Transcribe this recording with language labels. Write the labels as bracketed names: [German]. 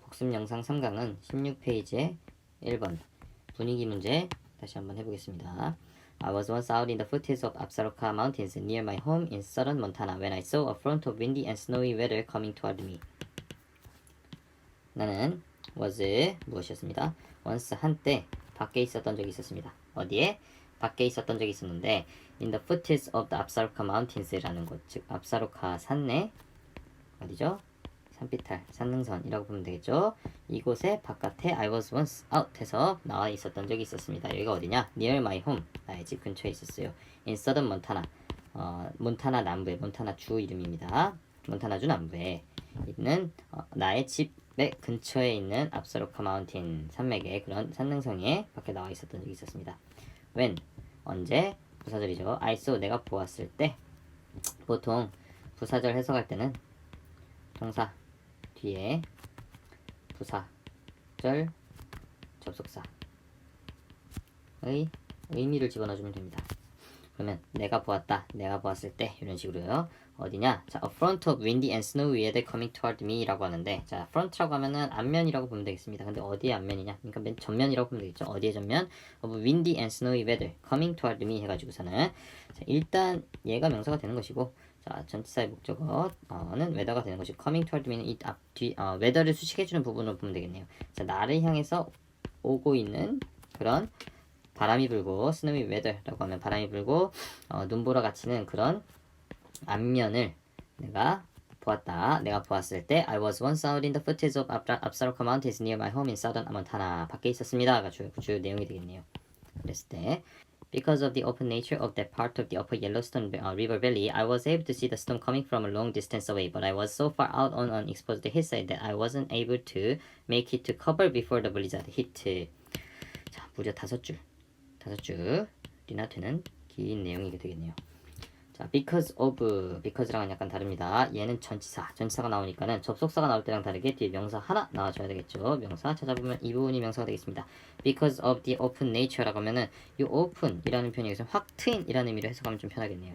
[Korean] 복습영상 3강은 16페이지에 1번 분위기 문제 다시 한번 해보겠습니다. [English] I was once out in the foothills of Absaroka Mountains near my home in southern Montana when I saw a front of windy and snowy weather coming toward me. [Korean] 나는 was 무엇이었습니다. once 한때 밖에 있었던 적이 있었습니다. 어디에? 밖에 있었던 적이 있었는데 [English] in the foothills of the Absaroka Mountains [Korean] 라는 곳, 즉 압사로카 산내 어디죠? 산비탈, 산능선이라고 보면 되겠죠. 이곳에 바깥에 [English] I was once out [Korean] 해서 나와 있었던 적이 있었습니다. 여기가 어디냐? [English] near my home, [Korean] 나의 집 근처에 있었어요. [English] in southern Montana, [Korean] 몬타나 남부에, 몬타나 주 이름입니다. 몬타나주 남부에 있는 나의 집의 근처에 있는 압사로카 마운틴 산맥의 그런 산능성에 밖에 나와 있었던 적이 있었습니다. when, 언제, 부사절이죠. [English] I saw, [Korean] 내가 보았을 때. 보통 부사절 해석할 때는 동사 뒤에 부사절 접속사의 의미를 집어넣어주면 됩니다. 그러면 내가 보았다, 내가 보았을 때 이런 식으로요. 어디냐? 자, [English] a front of windy and snowy weather coming toward me [Korean] 라고 하는데, 자, front라고 하면은 앞면이라고 보면 되겠습니다. 근데 어디에 앞면이냐? 그러니까 맨 전면이라고 보면 되겠죠. 어디에 전면? [English] of windy and snowy weather coming toward me [Korean] 해가지고서는, 자, 일단 얘가 명사가 되는 것이고, 자, 전치사의 목적어는 weather가 되는 것이고, coming toward me는 이 앞, 뒤, weather를 수식해주는 부분으로 보면 되겠네요. 자, 나를 향해서 오고 있는 그런 바람이 불고, [English] snowy weather [Korean] 라고 하면 바람이 불고 눈보라 갇히는 그런 앞면을 내가 보았다. 내가 보았을 때 [English] I was once out in the foothills of Absaroka Mountains near my home in southern Montana. [Korean] 밖에 있었습니다가 주 내용이 되겠네요. 그랬을 때 [English] Because of the open nature of that part of the upper Yellowstone River Valley, I was able to see the storm coming from a long distance away, but I was so far out on an exposed hillside that I wasn't able to make it to cover before the blizzard hit. [Korean] 자, 무려 5줄이나 되는 긴 내용이 되겠네요. 자, because랑은 약간 다릅니다. 얘는 전치사가 나오니까는 접속사가 나올 때랑 다르게 뒤에 명사 하나 나와줘야 되겠죠. 명사 찾아보면 이 부분이 명사가 되겠습니다. [English] Because of the open nature [Korean] 라고 하면은 이 open이라는 표현이 여기서 확 트인이라는 의미로 해석하면 좀 편하겠네요.